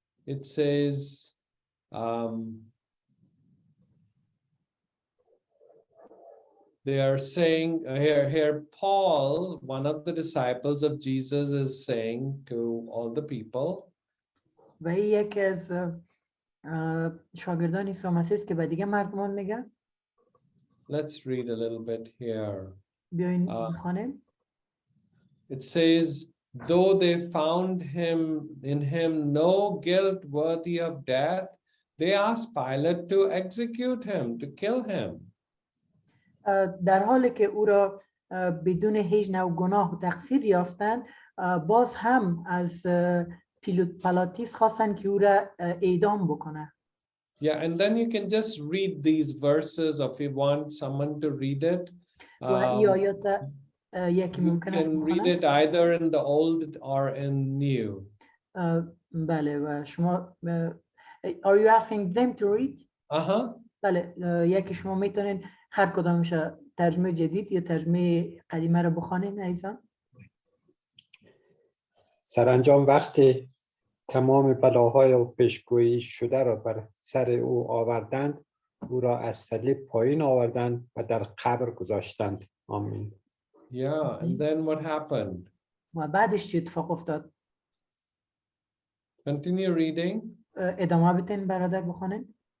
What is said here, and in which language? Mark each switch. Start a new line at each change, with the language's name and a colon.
English: It says, they are saying here Paul, one of the disciples of Jesus, is saying to all the people.
Persian: و یکی از شاگردان عیسی مسیح است که به دیگه مردمان میگن.
English: Let's read a little bit here.
Persian: بیاین بخونیم.
English: It says, though they found in him no guilt worthy of death, they asked Pilate to execute him, to kill him.
Persian: در حالی که او را بدون هیچ نوع گناه و تقصیر یافتند، باز هم از پیلاتیس خواستن که او را اعدام بکنه.
English: Yeah, and then you can just read these verses, or if you want someone to read it. You can read it either in the old or in new.
Persian: بله و شما
English: are you asking them to read?
Persian: بله یکی شما میتونین هر کدامش ترجمه جدید یا ترجمه قدیمه رو بخونین عزیزان. سرانجام وقتی تمام بلاهای و پیشگویی شده را بر سر او آوردند، او را از صلیب پایین آوردند و در قبر گذاشتند. آمین.
English: Yeah, and then what happened?
Persian: و بعدش چه اتفاق افتاد؟
English: Continue reading.
Persian: ادامه بدین برادر بخونین.